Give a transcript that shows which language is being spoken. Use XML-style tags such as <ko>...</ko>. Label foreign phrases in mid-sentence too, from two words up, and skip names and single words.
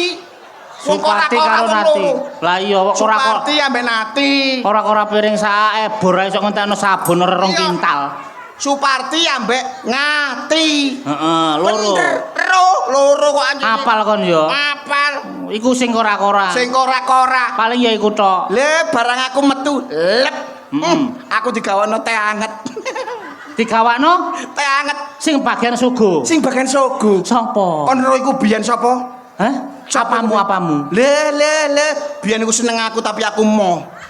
<jv>Suparti karo Nati. Lah iya kok ora Suparti ambek Nati. ora piring sak ebor iso ngentekno sabun rong Iya. kintal. Suparti ambek Ngati. Heeh, loro. Bener, loro kok anjing. Apal kon yo. Apal. Iku sing kora-kora. Sing kora-kora. Paling ya iku tok. Le barang aku metu lep. Aku digawono teh anget. Digawakno Teh anget sing bagian sugo. sing bagian sogo. Sapa? Kon ro iku biyen sapa? Hah? Apamu? Le. Biyen iku seneng aku tapi aku mau.</jv>